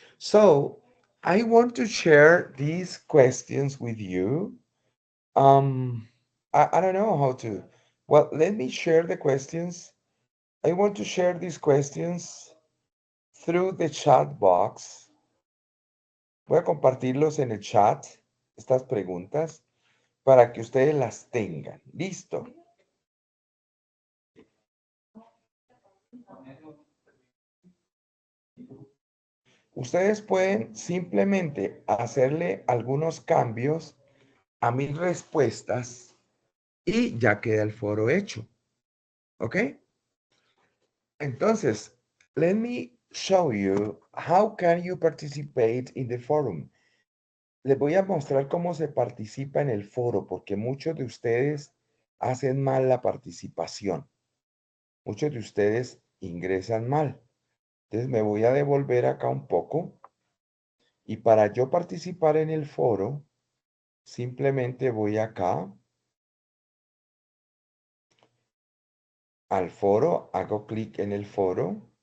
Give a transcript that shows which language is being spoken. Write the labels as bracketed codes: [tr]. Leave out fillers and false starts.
[en] So, I want to share these questions with you. I don't know how to. Well, let me share the questions. I want to share these questions through the chat box. [es] Voy a compartirlos en el chat, estas preguntas, para que ustedes las tengan. ¿Listo? Ustedes pueden simplemente hacerle algunos cambios a mis respuestas y ya queda el foro hecho. ¿Ok? Entonces, [en] let me show you how can you participate in the forum. [es] Les voy a mostrar cómo se participa en el foro, porque muchos de ustedes hacen mal la participación. Muchos de ustedes ingresan mal. Entonces me voy a devolver acá un poco. Y para yo participar en el foro, simplemente voy acá al foro, hago clic en el foro.